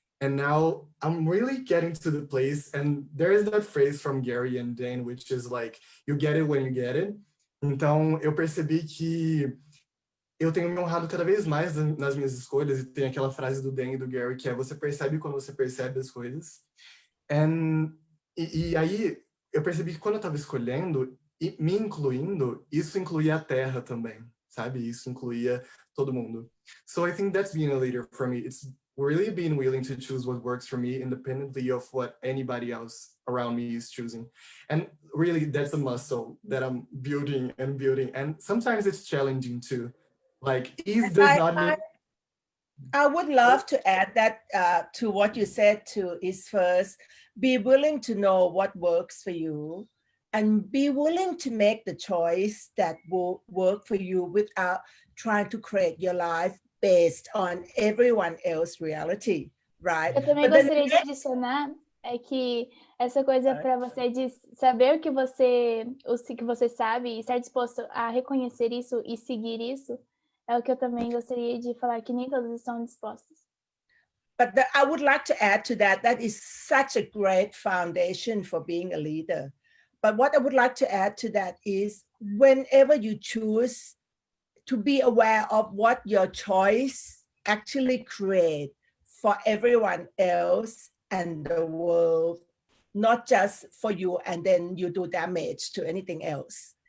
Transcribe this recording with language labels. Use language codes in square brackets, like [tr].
[en] And now I'm really getting to the place, and there is that phrase from Gary and Dan, which is like, you get it when you get it. [pt] Então, eu percebi que eu tenho me honrado cada vez mais nas minhas escolhas, e tem aquela frase do Dan e do Gary, que é, você percebe quando você percebe as coisas. E aí, eu percebi que quando eu estava escolhendo, e me incluindo, isso incluía a Terra também, sabe? Isso incluía todo mundo. [en] So I think that's being a leader for me. It's really being willing to choose what works for me independently of what anybody else around me is choosing. And really, that's a muscle that I'm building and building. And sometimes it's challenging too. Like, ease does not mean... I would love to add that to what you said to is first, be willing to know what works for you and be willing to make the choice that will work for you without trying to create your life based on everyone else's reality, right? [pt] Eu também gostaria de adicionar é que essa coisa para você de saber o que você sabe e estar disposto a reconhecer isso e seguir isso é o que eu também gostaria de falar, que nem todos estão dispostos. [en] But I would like to add to that, that is such a great foundation for being a leader. But what I would like to add to that is whenever you choose to be aware of what your choice actually create for everyone else and the world, not just for you, and then you do damage to anything else.